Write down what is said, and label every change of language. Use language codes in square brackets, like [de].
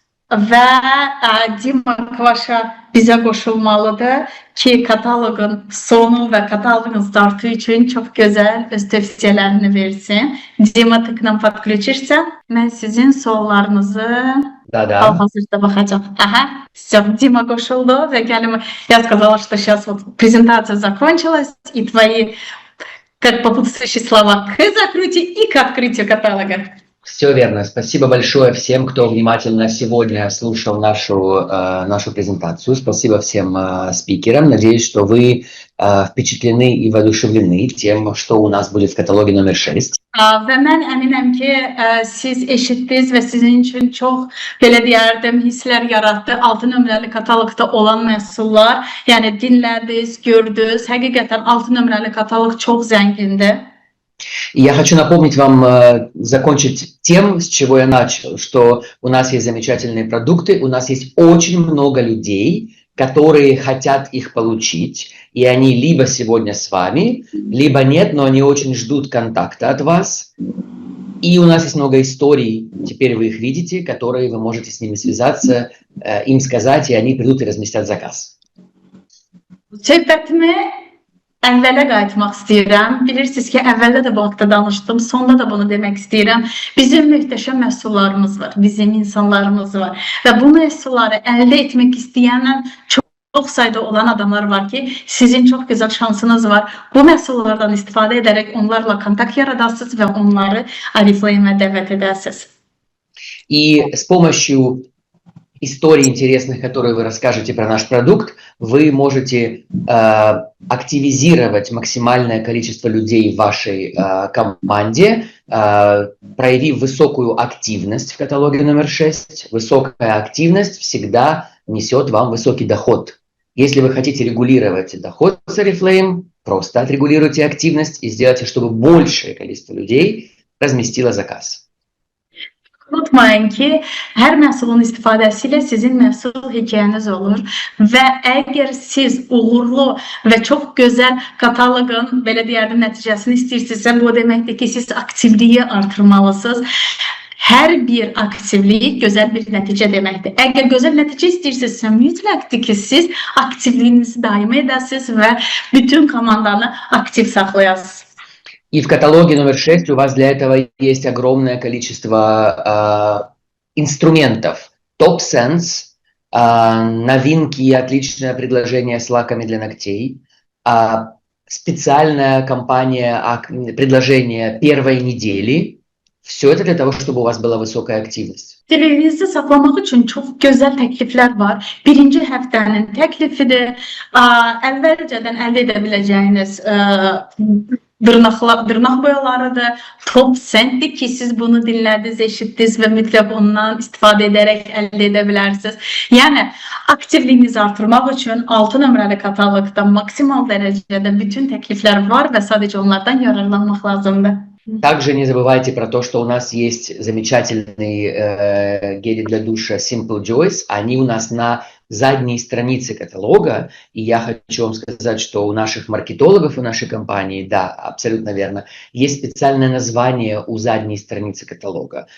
[az] və Dima Kvaşa bizə qoşulmalıdır ki, kataloqun sonu və kataloqun startı üçün çox gözəl öz tövsiyələrini versin. Dima tıkla [ru] подключишься. [az] Mən sizin suallarınızı [ru] Да-да. [az] hal-hazırda baxacağım. [ru] Ага, все, Дима [az] qoşuldu və gəlin, [ru] я сказала, что сейчас вот презентация закончилась, и твои как попутствующие слова к закрытию и к открытию каталога. Все верно. Спасибо большое всем, кто внимательно сегодня слушал нашу презентацию. Спасибо всем спикерам. Надеюсь, что вы впечатлены и воодушевлены тем, что у нас будет в каталоге номер 6. [az] Və mən əminəm ki, siz eşitdiniz və sizin üçün çox, belə deyərdim, hisslər yaratdı. 6 nömrəli kataloqda olan məhsullar, yəni dinlədiniz, gördünüz. Həqiqətən 6 nömrəli kataloq çox zəngindir. [ru] И я хочу напомнить вам, закончить тем, с чего я начал, что у нас есть замечательные продукты, у нас есть очень много людей, которые хотят их получить, и они либо сегодня с вами, либо нет, но они очень ждут контакта от вас. И у нас есть много историй, теперь вы их видите, которые вы можете с ними связаться, им сказать, и они придут и разместят заказ. [az] Söhbətimi əvvələ qayıtmaq istəyirəm. Bilirsiniz ki, əvvəldə də bu haqda danışdım, sonda da bunu demək istəyirəm. Bizim möhtəşəm məhsullarımız var, bizim insanlarımız var və bu məhsulları əldə etmək istəyənlə çox sayda olan adamlar var ki, sizin çox gözəl şansınız var. Bu məhsullardan istifadə edərək onlarla kontakt yaradasınız və onları Oriflame-ə dəvət edəsiniz. [ru] И с помощью историй интересных, которые вы расскажете про наш продукт, вы можете активизировать максимальное количество людей в вашей команде, проявив высокую активность в каталоге номер 6. Высокая активность всегда несет вам высокий доход. Если вы хотите регулировать доход с Oriflame, просто отрегулируйте активность и сделайте, чтобы большее количество людей разместило заказ. [az] Unutmayın ki, hər məhsulun istifadəsi ilə sizin məhsul hekayəniz olur və əgər siz uğurlu və çox gözəl kataloqun, belə deyərdim, nəticəsini istəyirsinizsə, bu deməkdir ki, siz aktivliyi artırmalısınız. Hər bir aktivlik gözəl bir nəticə deməkdir. Əgər gözəl nəticə istəyirsinizsə, mütləqdir ki, siz aktivliyinizi daim edəsiniz və bütün komandanı aktiv saxlayasınız. [ru] И в каталоге номер 6 у вас для этого есть огромное количество инструментов. Top Sense, новинки и отличное предложение с лаками для ногтей, специальная кампания, предложение первой недели. Все это для того, чтобы у вас была высокая активность. [az] Televiziya saxlamaq üçün çox gözəl təkliflər var. Birinci həftənin təklifidir. Əvvəlcədən əldə edə biləcəyiniz dırnaq boyalarıdır. Top Scent'dir ki, siz bunu dinlədiniz, eşitdiniz və mütləq ondan istifadə edərək əldə edə bilərsiniz. Yəni, aktivliyinizi artırmaq üçün 6 nömrəli kataloqda maksimal dərəcədə bütün təkliflər var və sadəcə onlardan yararlanmaq lazımdır. [ru] Также не забывайте про то, что у нас есть замечательные гели для душа Simple Joys. Они у нас на задней странице каталога. И я хочу вам сказать, что у наших маркетологов и нашей компании, да, абсолютно верно, есть специальное название у задней страницы каталога.